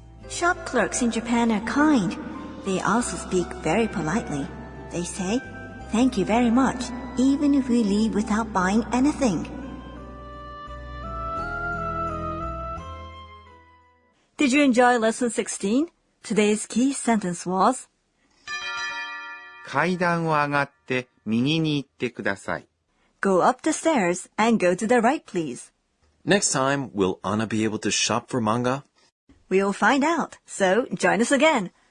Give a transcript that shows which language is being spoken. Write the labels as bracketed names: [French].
[English] Shop clerks in Japan are kind. They also speak very politely. They say, "Thank you very much," even if we leave without buying anything. Did you enjoy lesson 16? Today's key sentence was [Japanese] 階段を上がって右に行ってください。 [English] Go up the stairs and go to the right, please. Next time, will Anna be able to shop for manga? We'll find out, so join us again.